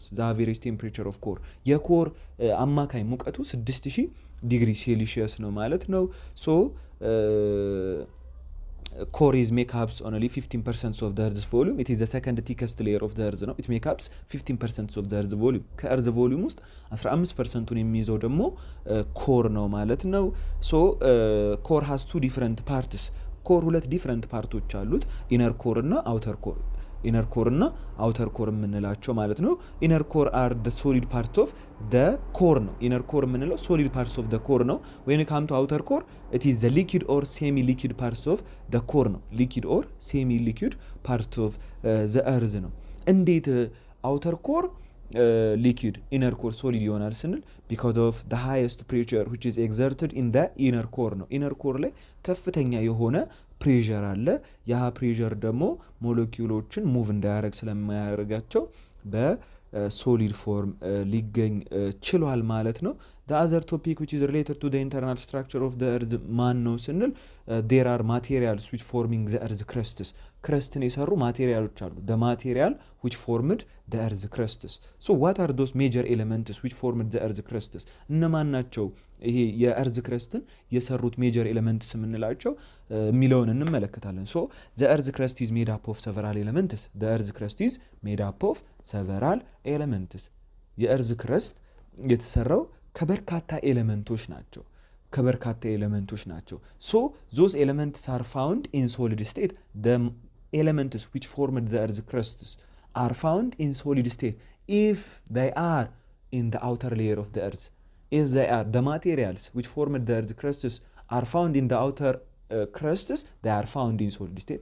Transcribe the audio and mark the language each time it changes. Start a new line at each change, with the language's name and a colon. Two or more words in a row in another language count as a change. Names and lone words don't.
English: the average temperature of core
Amharic: የኮር አማካይ ሙቀቱ 6000 ዲግሪ ሴልሺየስ ነው ማለት ነው።
English: ሶ core is make up only 15% of the earth's volume. it is the second thickest layer of the earth ነው. it make up 15% of the earth's volume.
Amharic: ከ
English: earth volume
Amharic: ውስጥ 15%ን የሚይዘው ደግሞ ኮር ነው ማለት ነው።
English: so core has two different parts. core ሁለት different parts አሉት። inner core እና outer core inner core እና outer core
Amharic: የምንላቸው ማለት ነው።
English: inner core are the solid parts of the core ነው። inner core የምንለው solid parts of the core ነው። when it come to outer core it is the liquid or semi liquid parts of the core ነው። liquid or semi liquid parts of the earth
Amharic: ነው። እንዴት
English: outer core liquid inner core solid
Amharic: ይሆናል ስንል
English: because of the highest pressure which is exerted in the inner core ነው። inner core
Amharic: ላይ ከፍተኛ የሆነ ፕሬሸር አለ። ያ ፕሬሸር ደግሞ ሞለኪውሎችን ሙቭ እንዳያደርግ ስለማያደርጋቸው በሶሊድ ፎርም ሊገኝ ችሏል ማለት ነው።
English: the other topic which is related to the internal structure of the earth
Amharic: ማን ነው ስንል
English: there are materials which forming the earth crusts.
Amharic: ክረስትን የሰሩ ማቴሪያሎች አሉ።
English: the material which formed the earth crusts. so what are those major elements which formed the earth crusts?
Amharic: እነማን ናቸው ይሄ የእርዝ ክረስትን የሰሩት
English: major elements
Amharic: የምንላቸው የሚለውን እንመለከታለን።
English: so the earth crust is made up of several elements. the earth crust is made up of several elements.
Amharic: የእርዝ ክረስት የተሰራው ከበርካታ ኤሌመንቶች ናቸው።
English: so those elements are found in solid state. the elements which formed the earth crusts are found in solid state if they are in the outer layer of the earth. if they are the materials which formed the earth crusts are found in the outer crusts, they are found in solid state.